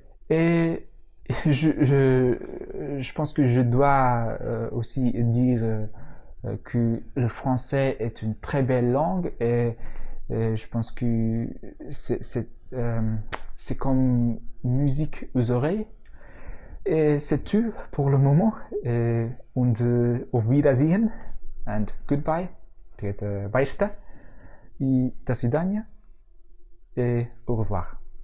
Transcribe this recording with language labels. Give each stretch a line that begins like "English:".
French: Et je pense que je dois aussi dire que le français est une très belle langue et je pense que c'est comme musique aux oreilles. Et c'est tout pour le moment.
German: Und auf Wiedersehen
English: and goodbye. Bye.
Russian: И до свидания.
French: Et au revoir.